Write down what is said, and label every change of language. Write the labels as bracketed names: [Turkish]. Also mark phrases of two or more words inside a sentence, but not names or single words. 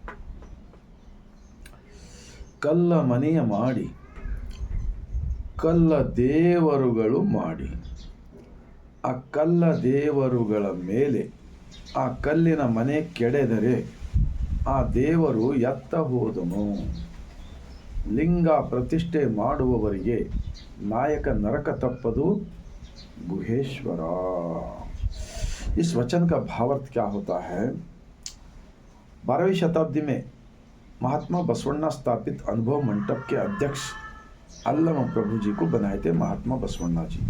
[Kannada] ಕಲ್ಲ ಮನೆಯ ಮಾಡಿ ಕಲ್ಲ ದೇವರುಗಳು ಮಾಡಿ, ಆ ಕಲ್ಲ ದೇವರುಗಳ ಮೇಲೆ ಆ ಕಲ್ಲಿನ ಮನೆ ಕೆಡೆದರೆ ಆ ದೇವರು ಎತ್ತ ಹೋದನು. ಲಿಂಗ ಪ್ರತಿಷ್ಠೆ ಮಾಡುವವರಿಗೆ ನಾಯಕ ನರಕ ತಪ್ಪದು गुहेश्वर। [Hindi] इस वचन का भावार्थ क्या होता है? 12वीं शताब्दी में महात्मा बसवण्णा स्थापित अनुभव मंडप के अध्यक्ष अल्लम प्रभु जी को बनाए थे महात्मा बसवण्णा जी।